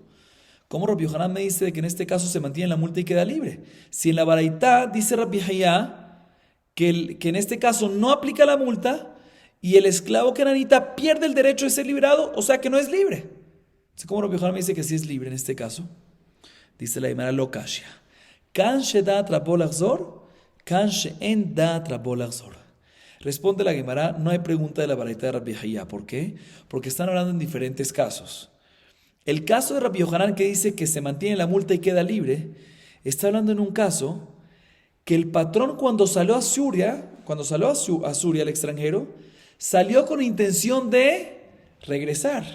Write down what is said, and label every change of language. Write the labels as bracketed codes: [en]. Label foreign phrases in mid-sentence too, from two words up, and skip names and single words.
[es] ¿Cómo Rabbi Yohanan me dice que en este caso se mantiene la multa y queda libre? Si en la Baraitá dice Rabbi Hayá que en este caso no aplica la multa y el esclavo cananita pierde el derecho de ser liberado, o sea que no es libre. ¿Cómo Rabbi Yohanan me dice que sí es libre en este caso? Dice la Guemara [arc] לא קשיא כאן שדעת רבו לחזור כאן שאין דעת רבו לחזור. [es] Responde la Guemara, no hay pregunta de la Baraitá de Rabbi Hayá. ¿Por qué? Porque están hablando en diferentes casos. El caso de Rabbi Yohanan que dice que se mantiene la multa y queda libre, está hablando en un caso que el patrón cuando salió a Suria, al extranjero, salió con intención de regresar.